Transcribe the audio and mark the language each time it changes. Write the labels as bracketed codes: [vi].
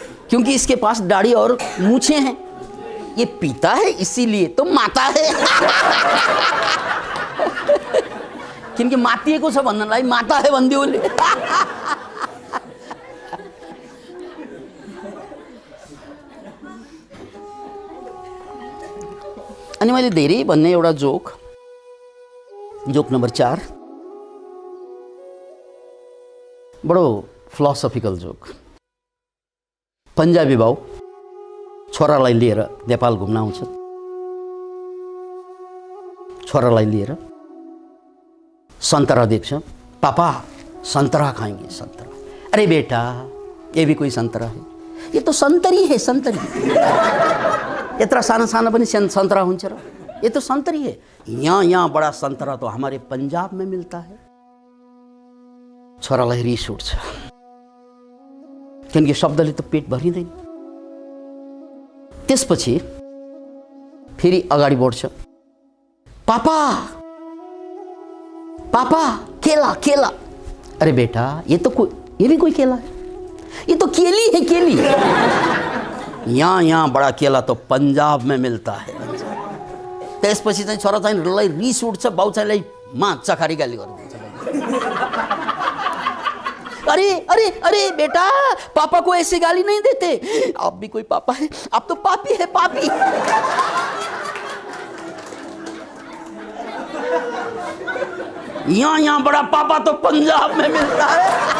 [hi] क्योंकि इसके पास दाढ़ी और मूछें हैं, ये पिता है इसीलिए तो माता है। [ne] किनकि मातिएको छ भन्नलाई माता है भन्दियो उसले। अनि मैले धेरै भन्ने एउटा जोक नम्बर 4, बडो फिलोसफिकल जोक। पन्जाबी बाउ छोरालाई लिएर नेपाल घुम्न आउँछ। छोरालाई लिएर संतरा देख्छ, [hi] पापा संतरा खाएंगे, [ne] संतरा। [hi] अरे बेटा ये भी कोई संतरा है, ये तो संतरी है, संतरी। [ne] यत्रा साना साना पनि संतरा हुन्छ र, [hi] ये तो संतरी है। यहाँ बड़ा संतरा तो हमारे पंजाब में मिलता है। [ne] छोरालाई रिस उठ्छ, किनकि शब्दले त पेट भरिँदैन। त्यसपछि फेरि अगाडि बढ्छ, पापा पापा केला केला। [hi] अरे बेटा ये भी कोई केला है, ये तो केली है, केली। यहाँ बड़ा केला तो पंजाब में मिलता है। [ne] त्यसपछि चाहिँ छोरा चाहिँ रिस उठ्छ, बाउ चाहिँलाई चखारी गाली गरिदिन्छ। [hi] अरे अरे अरे बेटा पापा को ऐसे गाली नहीं देते, आप भी कोई पापा है, आप तो पापी है, पापी। यहाँ बड़ा पापा तो पंजाब में मिलता है।